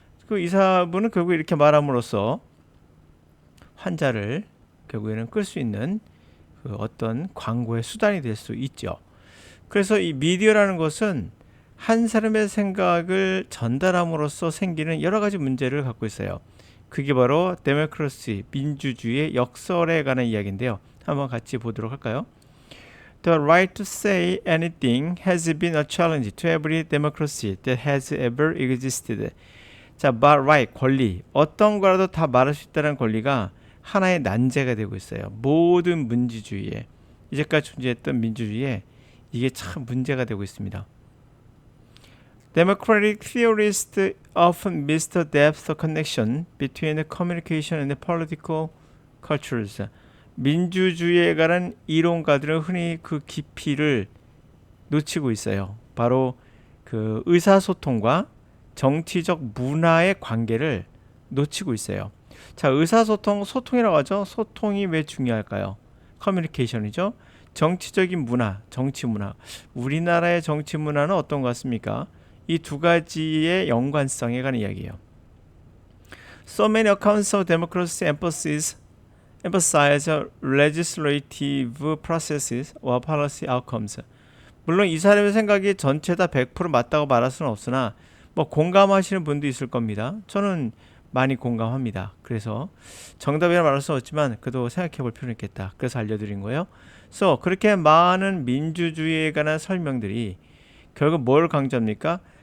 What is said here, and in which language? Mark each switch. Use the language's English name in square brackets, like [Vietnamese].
[Korean] 그 의사분은 결국 이렇게 말함으로써 환자를 결국에는 끌 수 있는 그 어떤 광고의 수단이 될 수 있죠. 그래서 이 미디어라는 것은 한 사람의 생각을 전달함으로써 생기는 여러 가지 문제를 갖고 있어요. 그게 바로 데모크라시, 민주주의의 역설에 관한 이야기인데요. 한번 같이 보도록 할까요? [English] The right to say anything has been a challenge to every democracy that has ever existed. [Korean] 자, right, 권리. 어떤 거라도 다 말할 수 있다는 권리가 하나의 난제가 되고 있어요. 모든 민주주의에, 이제까지 존재했던 민주주의에 이게 참 문제가 되고 있습니다. [English] Democratic theorists often miss the depth of connection between the communication and the political cultures. [Korean] 민주주의에 관한 이론가들은 흔히 그 깊이를 놓치고 있어요. 바로 그 의사소통과 정치적 문화의 관계를 놓치고 있어요. 자, 의사소통, 소통이라고 하죠. 소통이 왜 중요할까요? 커뮤니케이션이죠. 정치적인 문화, 정치 문화. 우리나라의 정치 문화는 어떤 것 같습니까? 이 두 가지의 연관성에 관한 이야기예요. [English] So many accounts of democracy emphasize legislative processes or policy outcomes. [Korean] 물론 이 사람의 생각이 전체 다 100% 맞다고 말할 수는 없으나 뭐 공감하시는 분도 있을 겁니다. 저는 많이 공감합니다. 그래서 정답이라 말할 수 없지만 그래도 생각해 볼 필요는 있겠다. 그래서 알려드린 거예요. So 그렇게 많은 민주주의에 관한 설명들이 결국 뭘 강조합니까?